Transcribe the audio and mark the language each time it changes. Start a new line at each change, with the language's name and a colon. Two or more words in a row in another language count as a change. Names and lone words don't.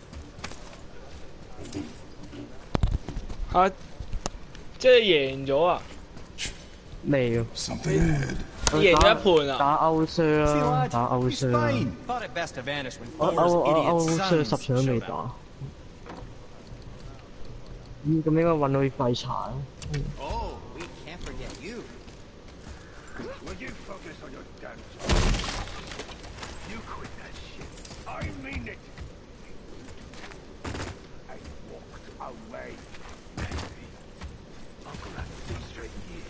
Cantonese: 嚇，即係贏咗啊？未啊？贏咗一盤啊！打歐雙啦，打歐雙啊！我歐雙10場都未打。咁應該揾到啲廢柴。
English: Oh, we can't forget you. Will you focus on your damn job? You quit that shit. I mean it. I walked away. Uncle had 3 straight years.